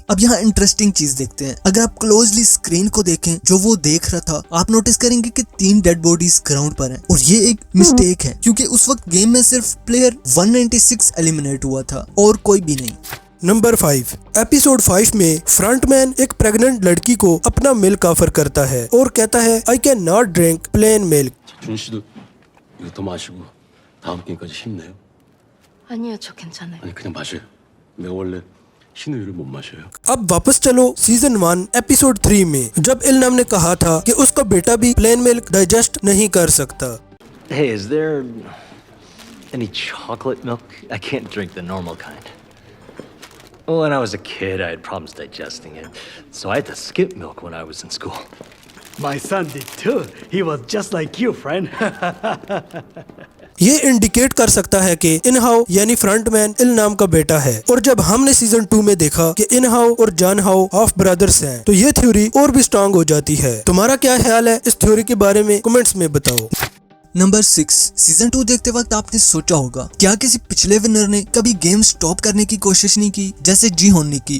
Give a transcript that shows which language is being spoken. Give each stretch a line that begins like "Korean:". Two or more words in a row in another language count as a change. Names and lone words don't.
Hindi: अब यहाँ इंटरेस्टिंग चीज देखते हैं। अगर आप
English: closely screen
Hindi: को देखें जो वो देख रहा था, आप नोटिस करेंगे कि 3
English: dead bodies
Hindi: ग्राउंड पर हैं और ये एक मिस्टेक है क्योंकि उस वक्त गेम में सिर्फ प्लेयर 196 एलिमिनेट हुआ था और कोई भी नहीं। नंबर 5, एपिसोड 5 में फ्रंटमैन एक प्रेग्नेंट लड़की को अपना
English: milk offer
Hindi: करता है और कहता है
English: I cannot drink plain milk.
Korean: 준 씨도 이거 더 마시고 다음 게임까지 힘내요. 아니요, 저 괜찮아요. 아니 그냥 마셔요. 내가 원래 신우유를 못 마셔요.
Hindi: अब वापस चलो सीजन 1 एपिसोड 3 में, जब इल्नाम ने कहा था कि उसका बेटा भी
English: plain milk digest
Hindi: नहीं कर सकता।
English: Hey, is there any chocolate milk? I can't drink the normal kind. Well, when I was a kid, I had problems digesting it, so I had to skip milk when I was in school. My son did too. He was just like you, friend.
Hindi: ये इंडिकेट कर सकता है कि इनहाउ यानी फ्रंटमैन इल्नाम का बेटा है। और जब हमने सीजन 2 में देखा कि इनहाउ और जानहाउ
English: half brothers
Hindi: हैं, तो ये थ्योरी और भी स्ट्रांग हो जाती है। तुम्हारा क्या ख्याल है इस थ्योरी के बारे में? कमेंट्स में बताओ। नंबर 6, सीजन 2 देखते वक्त आपने सोचा होगा क्या किसी पिछले विनर ने कभी
English: game stop
Hindi: करने की कोशिश नहीं की जैसे जीहोन ने की?